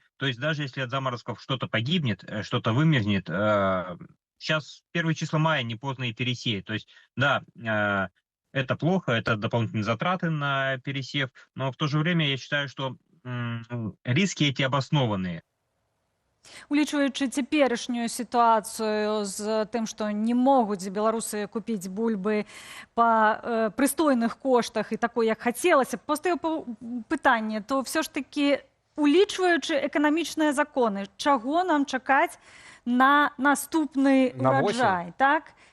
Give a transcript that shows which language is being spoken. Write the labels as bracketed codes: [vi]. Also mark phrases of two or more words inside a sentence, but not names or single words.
[ru] То есть даже если от заморозков что-то погибнет, что-то вымерзнет, сейчас первые числа мая не поздно и пересеять. То есть, да, это плохо, это дополнительные затраты на пересев, но в то же время я считаю, что риски эти обоснованные. [be] Улічваючы цяперашнюю сітуацыю з тым, што не могуць беларусы купіць бульбы па прыстойных коштах і такой, як хацелася, пастаю пытанне, то ўсё ж такі, улічваючы эканамічныя законы, чаго нам чакаць на наступны ураджай, так?